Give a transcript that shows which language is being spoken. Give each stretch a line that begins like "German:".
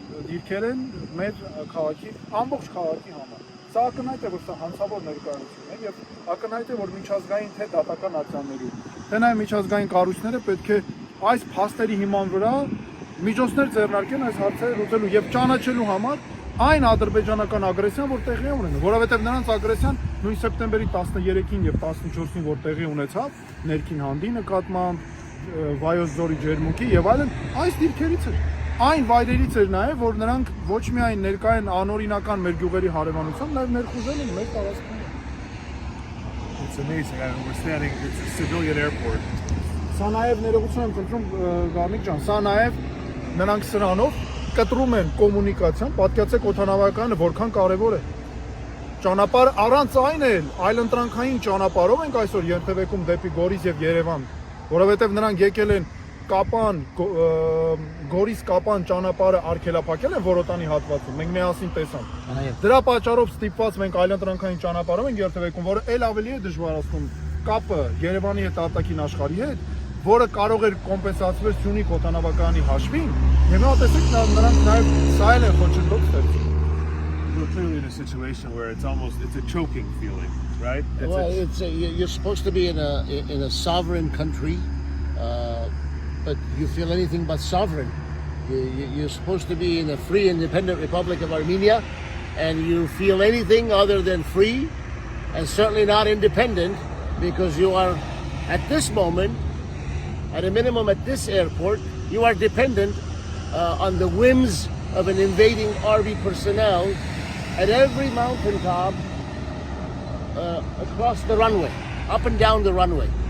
Armenian: դիրքեր են մեր քաղաքի ամբողջ քաղաքի համար։ Սա ակնհայտ է, որ սա հանցավոր ներկայություն է եւ ակնհայտ է, որ միջազգային թե դատական ակցիաների, թե նաեւ միջազգային կառույցները պետք է այս փաստերի հիման վրա միջոցներ ձեռնարկեն այս հարցերը լուծելու եւ ճանաչելու համար այն ադրբեջանական ագրեսիան, որ տեղի է ունենում, որովհետեւ նրանց ագրեսիան նույն սեպտեմբերի 13-ին եւ 14-ին որ տեղի ունեցավ ներքին հանդի նկատմամբ վայոց ձորի ջերմուկի եւ այլն, այս դիրքերից էր։ Այն վայրերից էր նաեւ, որ նրանք ոչ միայն ներկա են անօրինական մեր գյուղերի հարևանությամբ, նաեւ ներխուժել են մեր տարածքները։
English: It's amazing. I mean, we're standing, it's a civilian airport.
Armenian: Սա նաեւ ներողություն եմ խնդրում Գարնիկ ջան, սա նաեւ նրանք սրանով կտրում են կոմունիկացիան, պատկերացեք օդանավակայանը որքան կարևոր է։ Ճանապարհ առանց այն էլ այլընտրանքային ճանապարհով ենք այսօր ենթևեկում դեպի Գորիս եւ Երևան, որովհետեւ նրանք եկել են Կապան, Գորիս Կապան ճանապարհը արգելափակել են Որոտանի հատվածում, մենք միասին տեսանք։ Դրա պատճառով ստիպված մենք այլընտրանքային ճանապարհով ենք երթևեկում, որը ել ավելի է դժվարացնում կապը Երևանի հետ արտաքին աշխարհի հետ, որը կարող էր կոմպենսացվել Syunik օդանավակայանի հաշվին, եւ նա տեսեք նրանք նաեւ սա էլ են խոչընդոտ ստեղծում։
English: We're clearly in a situation where it's a choking feeling, right? You're supposed to be in a sovereign country, but you feel anything but sovereign. You're supposed to be in a free, independent Republic of Armenia, and you feel anything other than free, and certainly not independent, because you are, at this moment, at a minimum at this airport, you are dependent on the whims of an invading army personnel at every mountaintop across the runway, up and down the runway.